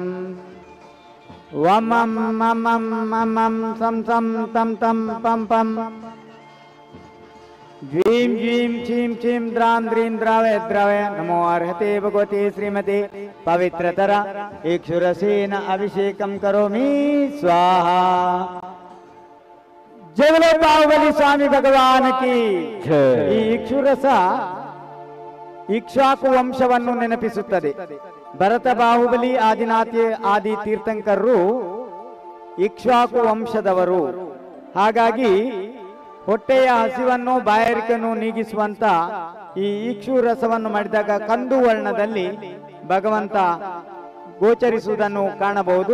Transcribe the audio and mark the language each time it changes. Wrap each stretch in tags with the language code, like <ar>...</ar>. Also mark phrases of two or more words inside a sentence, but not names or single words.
<sa>ವಮಂ ಮಮಂ ಮಮಂ ಸಂ ಸಂ ತಂ ತಂ ಪಂ ಪಂ ಜ್ವೀಂ ಜ್ವೀಂ ಚೀಂ ಚೀಂ ದ್ರಾಂ ದ್ರೀಂ ದ್ರಾವಯ ದ್ರಾವಯ ನಮೋ ಅರ್ಹತೆ ಭಗವತಿ ಶ್ರೀಮತಿ ಪವಿತ್ರತರ ಇಕ್ಷುರಸೇನ ಅಭಿಷೇಕಂ ಕರೋಮಿ ಸ್ವಾಹಾ.</sa> <hi>ಜಯ बोलो बाहुबली स्वामी भगवान की</hi> <kn>ಈ ಇಕ್ಷುರಸ ಇಕ್ಷ್ವಾಕು ವಂಶವನ್ನು ನೆನಪಿಸುತ್ತದೆ. ಭರತ ಬಾಹುಬಲಿ ಆದಿ ತೀರ್ಥಂಕರರು ಇಕ್ಷ್ವಾಕು ವಂಶದವರು. ಹಾಗಾಗಿ ಹೊಟ್ಟೆಯ ಹಸಿವನ್ನು ಬಾಯಾರಿಕೆಯನ್ನು ನೀಗಿಸುವಂತ ಈ ಇಕ್ಷು ರಸವನ್ನು ಮಾಡಿದಾಗ ಕಂದು ವರ್ಣದಲ್ಲಿ ಭಗವಂತ ಗೋಚರಿಸುವುದನ್ನು ಕಾಣಬಹುದು.</kn>